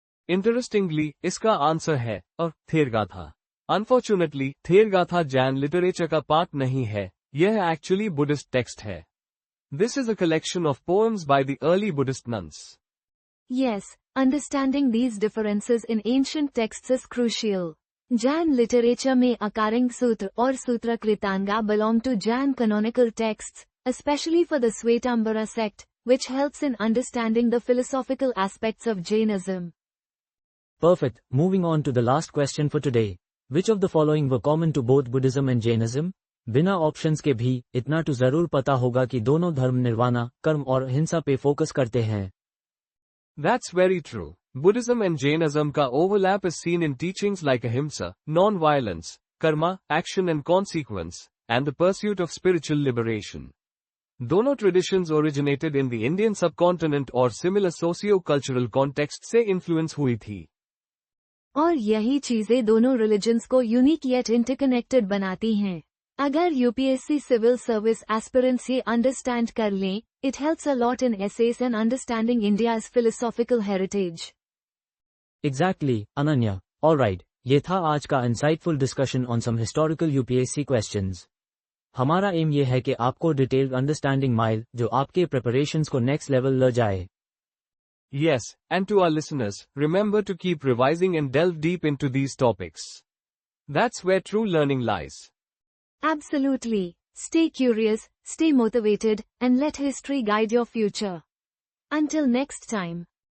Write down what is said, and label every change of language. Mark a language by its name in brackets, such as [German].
[Hindi] Interestingly इसका answer है और थेरगाथा. अनफॉर्चुनेटली थेरगाथा जैन लिटरेचर का पार्ट नहीं है, यह एक्चुअली बुद्धिस्ट टेक्स्ट है. [English] This is a collection of poems by the early Buddhist nuns. Yes, understanding these differences in ancient texts is crucial. Jain literature [Hindi] में अकारंग सूत्र और सूत्र कृतांगा [English] belong to Jain canonical texts, especially for the Swetambara sect, which helps in understanding the philosophical aspects of Jainism. Perfect. Moving on to the last question for today. Which of the following were common to both Buddhism and Jainism? [Hindi] बिना options के भी इतना तो जरूर पता होगा कि दोनों धर्म निर्वाणा, कर्म और हिंसा पे फोकस करते हैं. [English] That's very true. Buddhism and Jainism का overlap is seen in teachings like ahimsa, non-violence, karma, action and consequence, and the pursuit of spiritual liberation. दोनों traditions originated in the Indian subcontinent और similar socio-cultural context से influence हुई थी. [Hindi] और यही चीजें दोनों religions को [English] unique yet interconnected [Hindi] बनाती हैं. अगर यूपीएससी सिविल सर्विस एस्पिरेंट्स ये अंडरस्टैंड कर लें, [English] it helps a lot in essays and understanding India's philosophical heritage. Exactly, Ananya. Alright, [Hindi] ये था आज का [English] insightful discussion on some historical UPSC questions. [Hindi] हमारा एम ये है कि आपको डिटेल्ड अंडरस्टैंडिंग माइल, जो आपके प्रिपरेशंस को नेक्स्ट लेवल ले जाए. [English] Yes, and to our listeners, remember to keep revising and delve deep into these topics. That's where true learning lies. Absolutely. Stay curious, stay motivated, and let history guide your future. Until next time.